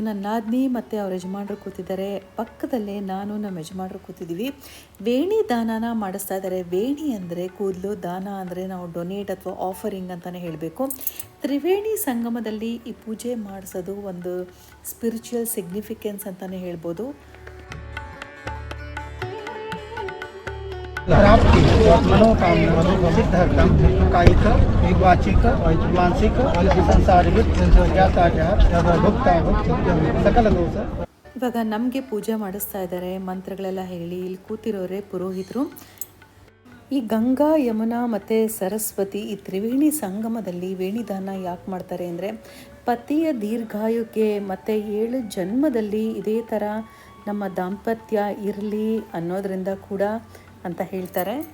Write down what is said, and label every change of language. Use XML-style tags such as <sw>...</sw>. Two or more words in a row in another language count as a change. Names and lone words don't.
<kn>ನನ್ನ ನಾದಿನಿ ಮತ್ತು ಅವ್ರ ಯಜಮಾನರು ಕೂತಿದ್ದಾರೆ. ಪಕ್ಕದಲ್ಲೇ ನಾನು ನಮ್ಮ ಯಜಮಾನರು ಕೂತಿದ್ದೀವಿ. ವೇಣಿ ದಾನನ ಮಾಡಿಸ್ತಾ ಇದ್ದಾರೆ. ವೇಣಿ ಅಂದರೆ ಕೂದಲು, ದಾನ ಅಂದರೆ ನಾವು ಡೊನೇಟ್ ಅಥವಾ ಆಫರಿಂಗ್ ಅಂತಲೇ ಹೇಳಬೇಕು. ತ್ರಿವೇಣಿ ಸಂಗಮದಲ್ಲಿ ಈ ಪೂಜೆ ಮಾಡಿಸೋದು ಒಂದು</kn> <en>spiritual significance</en> <kn>ಅಂತಲೇ ಹೇಳ್ಬೋದು.</kn> <sa>प्राप्ति मनोकामना सिद्धार्थम कायिक वाचिक मानसिक संसारिक सकल दोष.</sa> <kn>ಇವಾಗ ನಮಗೆ ಪೂಜೆ ಮಾಡಿಸ್ತಾ ಇದ್ದಾರೆ. ಮಂತ್ರಗಳೆಲ್ಲ ಹೇಳಿ ಇಲ್ಲಿ ಕೂತಿರೋರೆ ಪುರೋಹಿತರು. ಈ ಗಂಗಾ, ಯಮುನಾ ಮತ್ತು ಸರಸ್ವತಿ ಈ ತ್ರಿವೇಣಿ ಸಂಗಮದಲ್ಲಿ ವೇಣಿದಾನ ಯಾಕೆ ಮಾಡ್ತಾರೆ ಅಂದರೆ ಪತಿಯ ದೀರ್ಘಾಯುಗೆ ಮತ್ತು 7 ಜನ್ಮದಲ್ಲಿ ಇದೇ ಥರ ನಮ್ಮ ದಾಂಪತ್ಯ ಇರಲಿ ಅನ್ನೋದರಿಂದ ಕೂಡ ಅಂತ ಹೇಳ್ತಾರೆ.</kn>